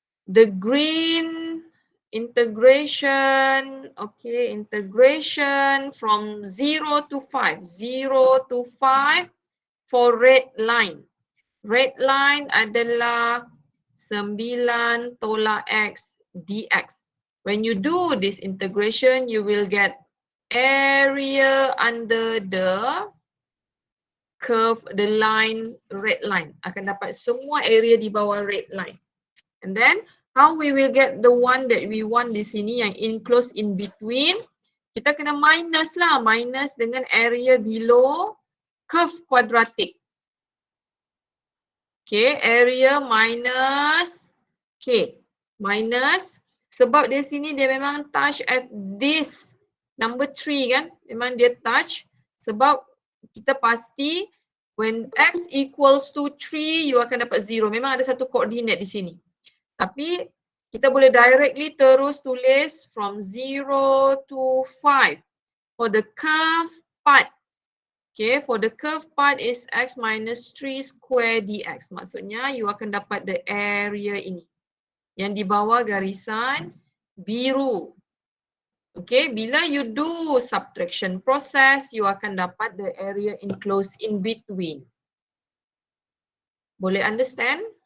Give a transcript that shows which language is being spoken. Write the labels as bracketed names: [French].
[English] The green integration, okay, integration from 0 to 5 for red line. [Malay] Red line adalah 9 tolak X dx. [English] When you do this integration, you will get area under the curve, the line, red line. [Malay] Akan dapat semua area di bawah red line. [English] And then, how we will get the one that we want [Malay] di sini yang [English] enclosed in between? [Malay] kita kena minus lah, minus dengan [English] area below curve quadratic. Okay, area minus K. [Malay] Minus, sebab di sini dia memang touch [English] at this number 3 [Malay] kan. Memang dia touch sebab kita pasti [English] when x equals to 3, [Malay] you akan dapat 0. Memang ada satu koordinat di sini. Tapi kita boleh directly terus tulis [English] from 0 to 5 for the curve part. Okay, for the curve part is x minus 3 square dx. [Malay] Maksudnya you akan dapat the area ini. Yang di bawah garisan biru. Okay, bila you do subtraction process, you akan dapat [English] the area enclosed in between. Boleh understand?